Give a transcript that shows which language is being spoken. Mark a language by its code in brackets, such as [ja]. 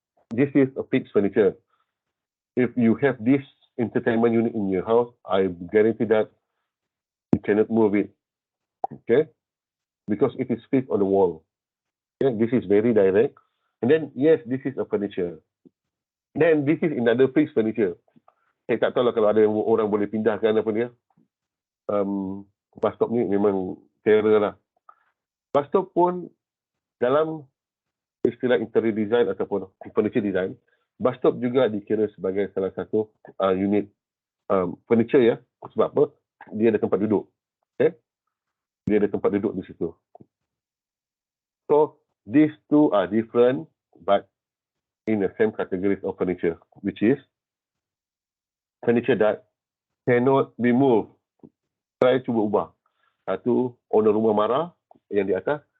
[en] This is a fixed furniture. If you have this entertainment unit in your house, I guarantee that you cannot move it. Okay. Because it is fixed on the wall. Okay. This is very direct. And then, yes, this is a furniture. Then this is another fixed furniture. [ms] Saya tak tahu lah kalau ada orang boleh pindahkan apa dia. Bus stop ni memang terror lah. Bus stop pun dalam istilah interior design ataupun furniture design, bus stop juga dikira sebagai salah satu unit furniture ya. Sebab apa? Dia ada tempat duduk. Okay? Dia ada tempat duduk di situ. [en] So, these two are different but in the same category of furniture, which is furniture that cannot be moved. [ms] Try cuba ubah. Satu, owner rumah marah yang di atas.